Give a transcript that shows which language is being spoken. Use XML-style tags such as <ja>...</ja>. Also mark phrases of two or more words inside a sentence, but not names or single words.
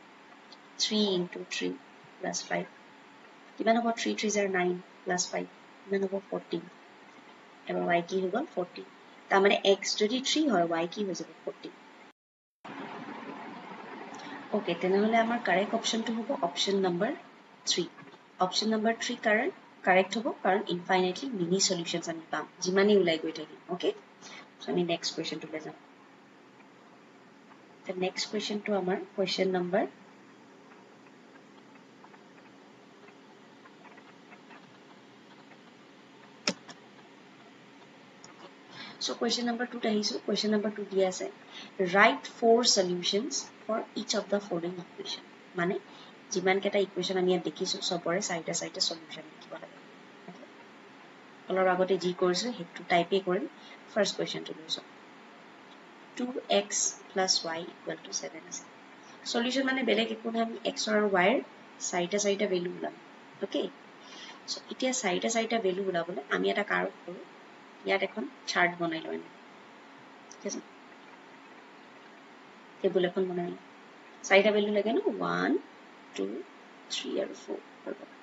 <as>3 * 3 + 5 কিমান হ'ব 3 * 3 = 9 + 5 কিমান হ'ব 14 এবাৰ y কি হৈ গল 14 তাৰ মানে x যদি 3 হয় y কি হৈ যাব 14 Okay, তেনেহলে আমাৰ</as> <en>correct option</en> <as>টো হ'ব</as> <en>option number</en> <as>3.</as> <en>Option number 3 correct</en> <as>হ'ব কাৰণ</as> <en>infinitely many solutions</en> <as>আমি পাম যিমানেই ওলাই গৈ থাকিম</as> <en>okay so আমি next question</en> <as>টো লৈ যাম</as> <en>the next question</en> <as>টো আমাৰ</as> <en>question number so question number 2 আহিছো question number 2</en> <as>দিয়া আছে</as> <en>write 4 solutions for each of the following equation</en> <as>মানে যিমান কেটা ইকুৱেচন আমি ইয়াত দেখিছো সবৰে সাইডে সাইডে সলিউশন লিখিব লাগে অলপ আগতে যি কৰিছো হেতু টাইপে কৰিম</as> <en>first question</en> <as>লৈছো</as> <en>2x plus y equal to 7</en> <as>আছে সলিউশন মানে বেলেগ একো নাই আমি x আৰু y ৰ সাইডে সাইডে ভ্যালু উলাম</as> <en>okay so</en> <as>এতিয়া সাইডে সাইডে ভ্যালু উলাবলে আমি এটা কাম কৰো ইয়াত এখন চাৰ্ট বনাই লওঁ ঠিক আছে টেবুল এখন বনাই লওঁ সাইডে ভ্যালু লাগে ন 1 2 3 আৰু 4</as>